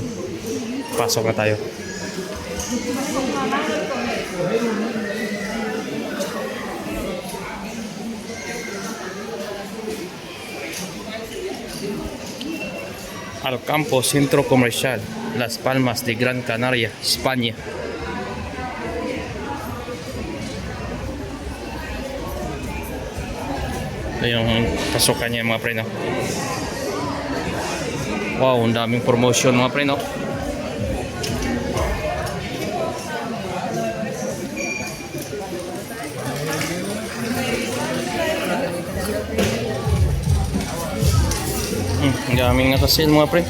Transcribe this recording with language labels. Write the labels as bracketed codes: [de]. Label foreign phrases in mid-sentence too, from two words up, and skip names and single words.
[tl] Pasok na tayo. Alcampo, Centro Comercial, Las Palmas de Gran Canaria, España. Ito yung pasukan niya mga friend, no? Wow, ang daming promotion mga friend, no? Ang daming nakasale mga friend.